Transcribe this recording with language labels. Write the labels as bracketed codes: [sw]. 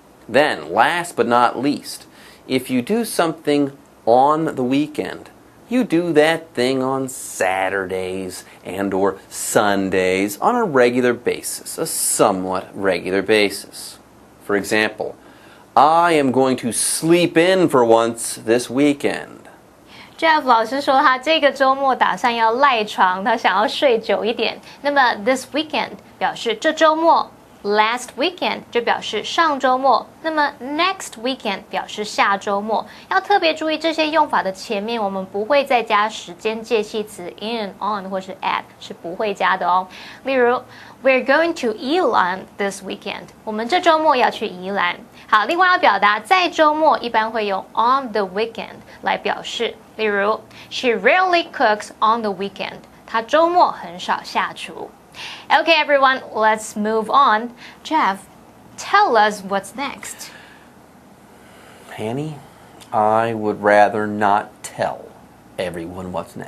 [en] Then, last but not least, if you do something on the weekend, you do that thing on Saturdays and or Sundays on a regular basis, a somewhat regular basis. For example, I am going to sleep in for once this weekend. [zh] Jeff 老师说他这个周末打算要赖床，他想要睡久一点。那么 [en] this weekend [zh] 表示这周末。 [en] Last weekend [zh] 就表示上周末，那么 [en] next weekend [zh] 表示下周末。要特别注意这些用法的前面，我们不会再加时间介系词 in, on 或是 at， 是不会加的哦。例如 ， [en] We're going to [zh] 宜兰 [en] this weekend， [zh] 我们这周末要去宜兰。好，另外要表达在周末一般会用 [en] on the weekend [zh] 来表示。 [en] 例如 ，She rarely cooks on the weekend， [zh] 她周末很少下厨。 [en] Okay, everyone, let's move on. Jeff, tell us what's next. Hanny, I would rather not. not tell everyone what's next.